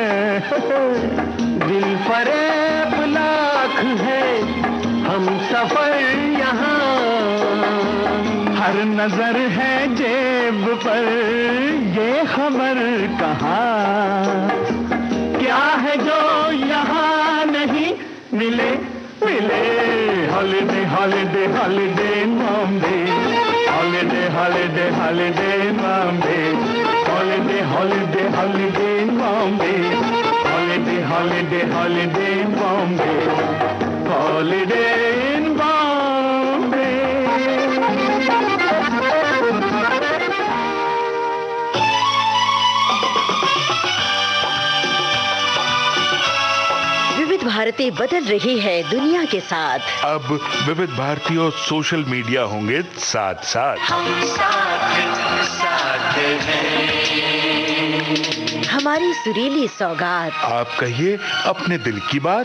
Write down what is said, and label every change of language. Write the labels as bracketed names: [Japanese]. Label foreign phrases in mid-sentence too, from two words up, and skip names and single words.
[Hindi] दिल फरेब लाख है, हम सफर यहाँ, हर नजर है जेब पर, ये खबर कहाँ क्या है जो यहाँ नहीं मिले मिले। [English] holiday holiday holiday in Bombay, holiday holiday holiday in Bombay, holiday holiday holiday in Bombay, holiday holiday holiday in Bombay, holiday in Bombay. [Hindi] विविध भारती बदल रही है दुनिया के साथ। अब विविध भारती और [English] social media [Hindi] होंगे साथ साथ। हम साथ हैं। हमारी सुरीली सौगात आप कहिए अपने दिल की बात।